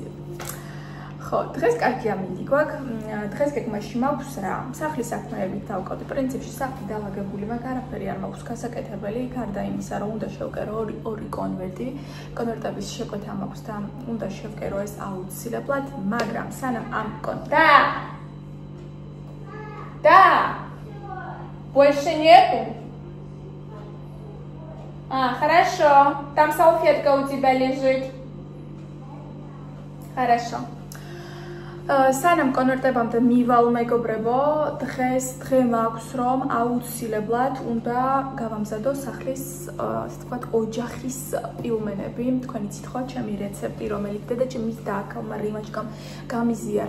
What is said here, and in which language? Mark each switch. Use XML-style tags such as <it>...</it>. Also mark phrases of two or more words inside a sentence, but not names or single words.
<ka>ხო, დღეს კარგი ამინდი გვაქვს. დღეს გეგმაში მაქვს რა, სახლის საქმეებით დავკავდი. პრინციპში სახლი დალაგებული, მაგრამ არაფერი არ მაქვს გასაკეთებელი, გარდა იმისა, რომ უნდა შევკერო ორი კონვერტი. კონვერტების შეკვეთა მაქვს და უნდა შევკერო ეს აუცილებლად, მაგრამ სანამ ამ Да.</ka> <ru>Больше нету? Хорошо. Там салфетка у тебя лежит. Хорошо.</ru> <ka>სანამ კონვერტებამდე მივალ მეგობრებო, დღე მაქვს რომ აუცილებლად უნდა გავამზადო სახლის, ასე ვთქვათ, ოჯახის პილმენები. თქვენ იცით ხო, ჩემი რეცეპტი, რომელიც დედაჩემის დააკალმა რიმაჩკამ გამიზიარა.</ka>